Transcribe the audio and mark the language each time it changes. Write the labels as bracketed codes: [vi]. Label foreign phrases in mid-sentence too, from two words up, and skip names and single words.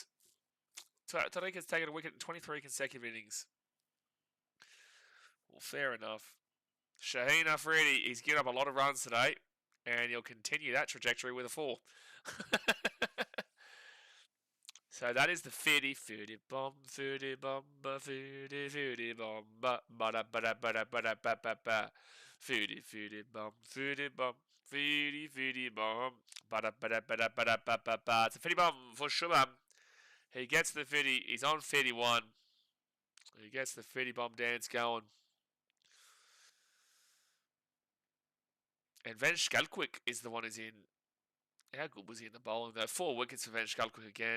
[en] Tariq has taken a wicket in 23 consecutive innings. Well, fair enough. Shaheen Afridi, he's given up a lot of runs today, and he'll continue that trajectory with a 4. So that is the 50 bomb, 50 bomba, 50 bomba, bada bada bada bada ba ba ba, 50 bomb, 50 bomb, 50 bomb, bada bada bada bada ba ba ba. It's a 50 bomb for Shubham. He gets the 50. He's on 51. He gets the 50 bomb dance going. And Van Schalkwijk is the one who's in. How good was he in the bowling though? 4 wickets for Van Schalkwijk again.